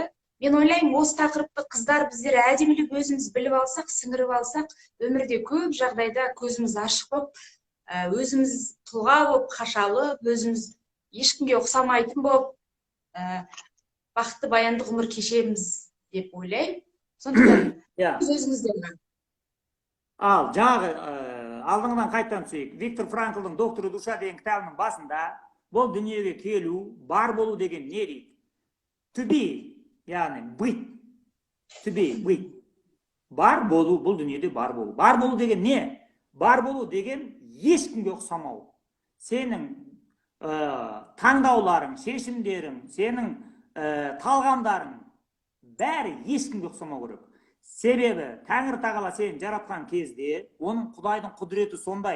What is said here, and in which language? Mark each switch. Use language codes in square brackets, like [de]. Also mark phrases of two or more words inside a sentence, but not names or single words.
[kk] Мен ойлаймын, осы тақырыпты қыздар біздер әдемілеп өзіміз біліп алсақ, сіңіріп алсақ, өмірде көп жағдайда көзіміз ашық болып, өзіміз тұлға болып қашалып, өзіміз ешкімге ұқсамайтын болып, бақытты баянды ғұмыр кешеміз деп ойлаймын. Сондықтан өзіңізден. Ал, жаңағы алдыңынан қайттан түсейік. Виктор Франклдың «Докторы душа» деген кітабының басында бұл дүниеге келу, бар болу деген не дейді? [en] To be, яғни быть. To be, [ru] быть. [kk] Бар болу, бұл дүниеде бар болу. Бар болу деген не? Бар болу деген ешкімге ұқсамау. Сенің таңдауларың, шешімдерің, сенің талғамдарың бәрі ешкімге ұқсамау керек. Себебі Тәңір Тағала сені жаратқан кезде, оның Құдайдың құдіреті сондай.